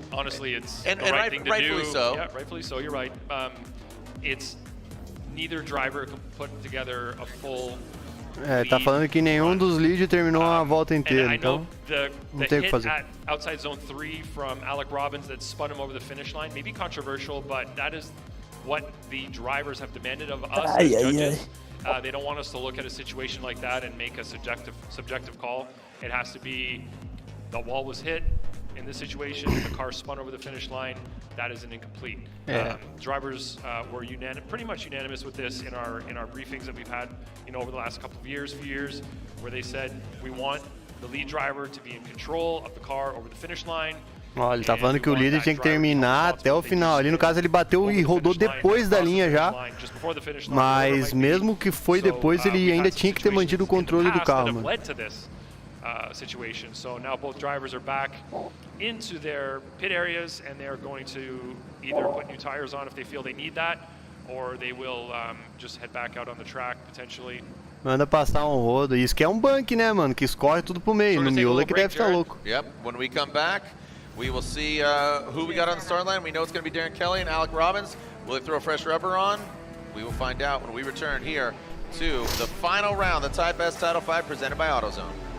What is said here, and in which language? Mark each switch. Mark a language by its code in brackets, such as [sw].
[en] Honestly, it's the right thing to rightfully do. so. Yeah, rightfully so. You're right. It's neither driver can put together a full. [pt] Tá falando que nenhum dos leads terminou a volta inteira, então não tem o que fazer. [en] Outside zone 3 from Alec Robbins that spun him over the finish line, maybe controversial, but that is what the drivers have demanded of us as judges. They don't want us to look at a situation like that and make a subjective call. It has to be the wall was hit. In this situation, the car spun over the finish line. That is an incomplete. Drivers were pretty much unanimous with this in our briefings that we've had, over the last few years, where they said we want the lead driver to be in control of the car over the finish line. [pt] Ó, ele tá falando que o líder tinha que terminar até o final. Ali no caso ele bateu e rodou depois da linha já. Mas mesmo que foi depois, ele ainda tinha que ter mantido o controle do carro, mano. [en] Situation. So now both drivers are back into their pit areas and they're going to either put new tires on if they feel they need that, or they will just head back out on the track potentially. [pt] Manda passar um rodo. Isso que é um bank, né, mano? Que escorre tudo pro meio. No miolo é que deve estar louco. [en] Yep. When we come back, we will see who we got on the start line. We know it's going to be Darren Kelly and Alec Robbins. Will they throw a fresh rubber on? We will find out when we return here to the final round, the Type S Title 5 presented by AutoZone.